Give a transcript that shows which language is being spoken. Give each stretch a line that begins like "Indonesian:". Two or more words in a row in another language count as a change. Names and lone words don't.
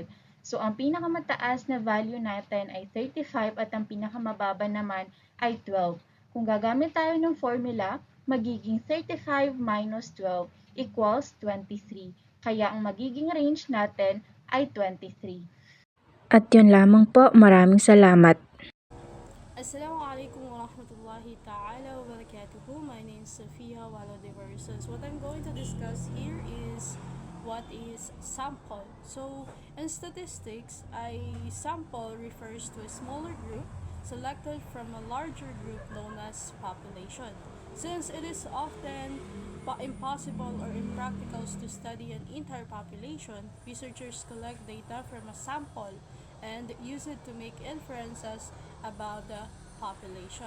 Filipino: So, ang pinakamataas na value natin ay 35 at ang pinakamababa naman ay 12. Kung gagamit tayo ng formula, magiging 35 minus 12 equals 23. Kaya ang magiging range natin ay 23. At yun lamang po, maraming salamat.
Arabic: السلام عليكم ورحمة الله تعالى وبركاته.
English: My name is Sofia Walo de Versus. What I'm going to discuss here is what is sample. So, in statistics, a sample refers to a smaller group selected from a larger group known as population. Since it is often impossible or impractical to study an entire population, researchers collect data from a sample and use it to make inferences about the population.